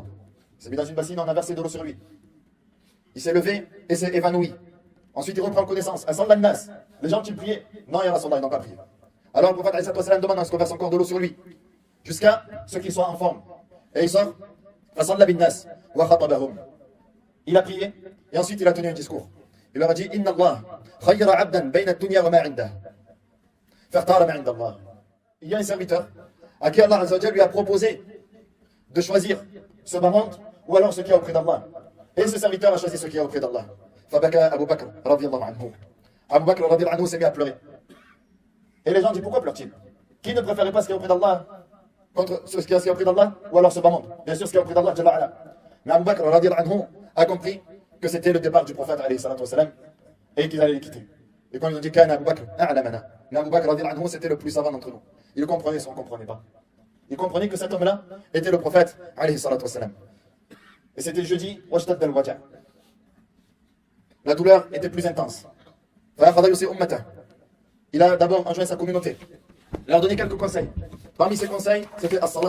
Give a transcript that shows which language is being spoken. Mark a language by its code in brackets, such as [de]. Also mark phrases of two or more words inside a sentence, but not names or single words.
[fr] Il s'est mis dans une bassine, on a versé de l'eau sur lui. Il s'est levé et s'est évanoui. Ensuite il reprend connaissance. Assemble nas, les gens ont-ils prié? Non, [ar] يا رسول الله, [fr] ils n'ont pas prié. Alors le prophète [ar] عليه وسلم [fr] demande est-ce qu'on verse encore de l'eau sur lui, jusqu'à ce qu'il soit en forme. Et il sort, Assemble [ar] بالناس، وخطبهم. [fr] Il a prié et ensuite il a tenu un discours. Il leur a dit [ar] إن الله خير عبدا بين الدنيا وما عنده. فاختار ما عند الله. [fr] Il y a un serviteur à qui Allah [ar] عز وجل [fr] lui a proposé de choisir ce bas monde ou alors ce qui est auprès d'Allah. Et ce serviteur a choisi ce qui est auprès d'Allah. [ar] فبكى أبو بكر رضي الله عنه. [fr] Abu Bakr [ar] رضي الله عنه [fr] s'est mis à pleurer. Et les gens disent pourquoi pleure-t-il? Qui ne préférait pas ce qui est auprès d'Allah contre ce qui est auprès d'Allah ou alors ce bas monde? Bien sûr ce qui est auprès d'Allah [ar] جل وعلا. [fr] Mais Abu Bakr [ar] رضي الله عنه [fr] a compris que c'était le départ du prophète [ar] عليه الصلاة والسلام [fr] et qu'ils allaient les quitter. Et quand ils ont dit [ar] كان أبو بكر أعلمنا, [fr] mais Abu Bakr [ar] رضي الله عنه [fr] c'était le plus savant d'entre nous. Il comprenait ce qu'on ne comprenait pas. Il comprenait que cet homme-là était le prophète [ar] عليه الصلاة والسلام. [fr] Et c'était le jeudi, [ar] واشتد الوجع'. [fr] La douleur était plus intense. Il a d'abord enjoint sa communauté. Il leur a donné quelques conseils. Parmi ces conseils, c'était as-salat.